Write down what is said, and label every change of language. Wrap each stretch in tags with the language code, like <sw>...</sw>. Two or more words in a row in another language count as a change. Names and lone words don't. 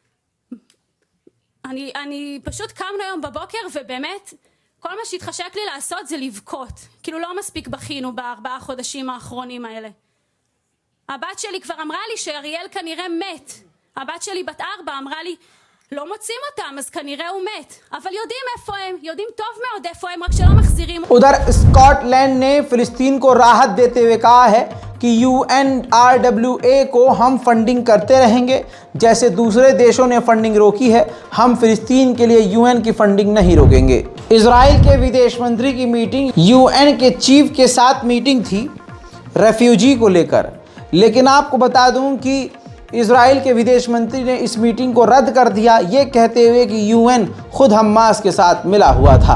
<he>אני פשוט קמנו היום בבוקר, ובאמת, כל מה שהתחשק לי לעשות זה לבכות. כאילו לא מספיק בכינו ב4 חודשים האחרונים האלה. הבת שלי כבר אמרה לי שאריאל כנראה מת. הבת שלי בת 4 אמרה לי, לא מוצאים אותם, אז כנראה הוא מת. אבל יודעים איפה הם, יודעים טוב מאוד איפה הם, רק שלא מחזירים.</he> <hi>उधर स्कॉटलैंड ने फिलिस्तीन को राहत देते हुए कहा है कि UNRWA को हम फंडिंग करते रहेंगे, जैसे दूसरे देशों ने फंडिंग रोकी है, हम फिलिस्तीन के लिए UN की फंडिंग नहीं रोकेंगे। इजराइल के विदेश मंत्री की मीटिंग, UN के चीफ के साथ मीटिंग थी रेफ्यूजी को लेकर, लेकिन आपको बता दूं कि इजराइल के विदेश मंत्री ने इस मीटिंग को रद्द कर दिया, ये कहते हुए कि UN खुद हमास के साथ मिला हुआ था।</hi>